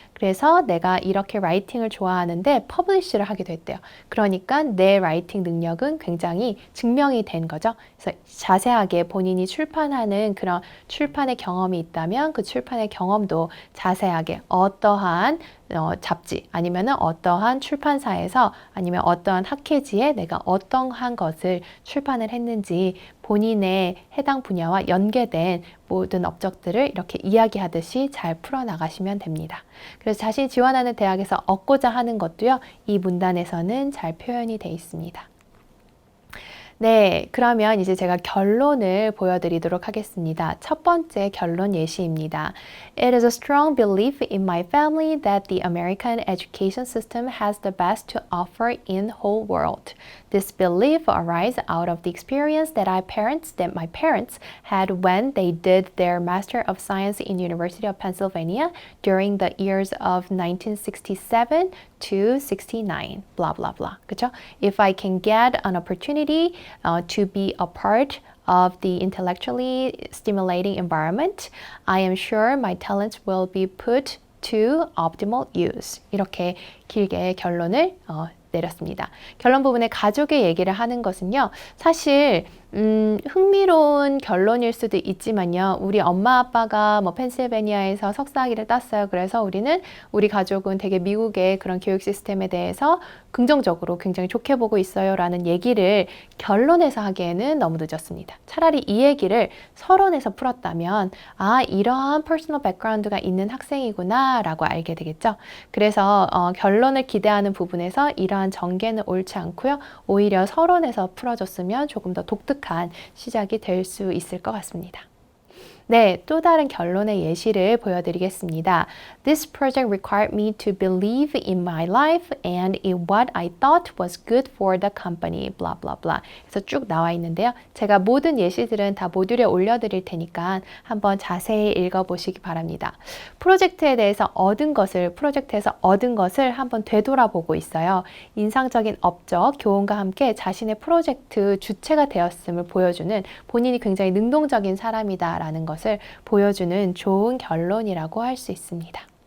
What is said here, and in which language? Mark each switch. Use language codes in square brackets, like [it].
[ko] 그래서 내가 이렇게 라이팅을 좋아하는데 퍼블리시를 하게 됐대요. 그러니까 내 라이팅 능력은 굉장히 증명이 된 거죠. 그래서 자세하게 본인이 출판하는 그런 출판의 경험이 있다면 그 출판의 경험도 자세하게 어떠한 잡지 아니면 어떠한 출판사에서 아니면 어떠한 학회지에 내가 어떠한 것을 출판을 했는지 본인의 해당 분야와 연계된 모든 업적들을 이렇게 이야기하듯이 잘 풀어나가시면 됩니다. 그래서 자신이 지원하는 대학에서 얻고자 하는 것도요. 이 문단에서는 잘 표현이 되어 있습니다. 네, 그러면 이제 제가 결론을 보여드리도록 하겠습니다. 첫 번째 결론 예시입니다. [en] It is a strong belief in my family that the American education system has the best to offer in the whole world. This belief arises out of the experience that my parents had when they did their Master of Science in University of Pennsylvania during the years of 1967 to 69, blah, blah, blah. [ko] 그쵸? [en] If I can get an opportunity to be a part of the intellectually stimulating environment, I am sure my talents will be put to optimal use. [ko] 이렇게 길게 결론을 내렸습니다. 결론 부분에 가족의 얘기를 하는 것은요. 사실 흥미로운 결론일 수도 있지만요. 우리 엄마 아빠가 뭐 펜실베니아에서 석사학위를 땄어요. 그래서 우리 가족은 되게 미국의 그런 교육 시스템에 대해서 긍정적으로 굉장히 좋게 보고 있어요. 라는 얘기를 결론에서 하기에는 너무 늦었습니다. 차라리 이 얘기를 서론에서 풀었다면, 아, 이러한 퍼스널 백그라운드가 있는 학생이구나 라고 알게 되겠죠. 그래서 결론을 기대하는 부분에서 이러한 전개는 옳지 않고요. 오히려 서론에서 풀어줬으면 조금 더 독특한 시작이 될 수 있을 것 같습니다. 네, 또 다른 결론의 예시를 보여드리겠습니다. [en] This project required me to believe in my life and in what I thought was good for the company. blah blah blah. [ko] 그래서 쭉 나와 있는데요. 제가 모든 예시들은 다 모듈에 올려드릴 테니까 한번 자세히 읽어보시기 바랍니다. 프로젝트에서 얻은 것을 한번 되돌아보고 있어요. 인상적인 업적, 교훈과 함께 자신의 프로젝트 주체가 되었음을 보여주는 본인이 굉장히 능동적인 사람이다라는 것을 보여주는 좋은 결론이라고 할 수 있습니다.